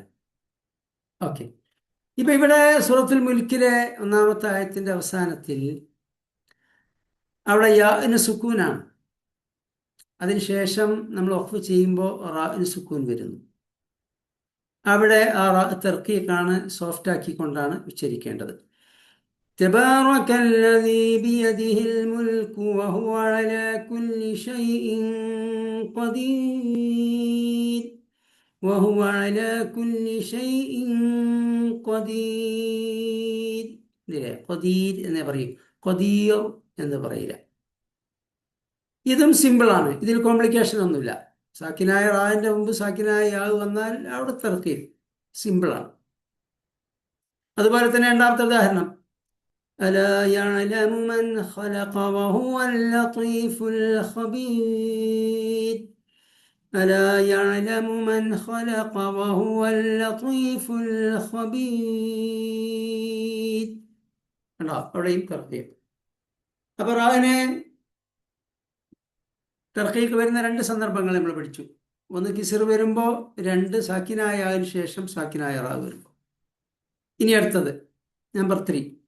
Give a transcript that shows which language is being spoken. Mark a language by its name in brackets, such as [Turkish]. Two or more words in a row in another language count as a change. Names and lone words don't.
[Malayalam] ഓക്കെ, ഇപ്പൊ ഇവിടെ സൂറത്തുൽ മുൽക്കിലെ 1-ാമത്തെ ആയത്തിന്റെ അവസാനത്തിൽ അവിടെ യാന് സുക്കൂനാണ്. അതിനുശേഷം നമ്മൾ വഖഫ് ചെയ്യുമ്പോൾ റാഇന് സുക്കൂൻ വരുന്നു. അവിടെ ആ റാ തർക്കീക്കാണ്, സോഫ്റ്റ് ആക്കിക്കൊണ്ടാണ് ഉച്ചരിക്കേണ്ടത്. [Arabic] تبارك الذي بيده الملك وهو على كل شيء قدير وهو على كل شيء قدير. [Malayalam] ഖദീർ എന്ന് പറയും, ഖദീർ എന്ന് പറയില്ല. ഇതും സിമ്പിളാണ്, ഇതിൽ കോംപ്ലിക്കേഷൻ ഒന്നുമില്ല. സാക്കിനായ റാന്റെ മുമ്പ് സാക്കിനായ യാ വന്നാൽ അവിടെ തർക്കീർ സിമ്പിളാണ്. അതുപോലെ തന്നെ രണ്ടാമത്തെ ഉദാഹരണം, [Arabic] ألا يعلم من خلق وهو اللطيف الخبير. ألا يعلم من خلق وهو اللطيف الخبير. [Malayalam] അവിടെയും തർക്കീക്ക്. അപ്പൊ റാഇന് തർക്കീക്ക് വരുന്ന രണ്ട് സന്ദർഭങ്ങൾ നമ്മൾ പഠിച്ചു. ഒന്ന് കിസ്ർ വരുമ്പോൾ, രണ്ട് സാക്കിനായ ആയതിനു ശേഷം സാക്കിനായ റാ വരുമ്പോൾ. ഇനി അടുത്തത് നമ്പർ 3.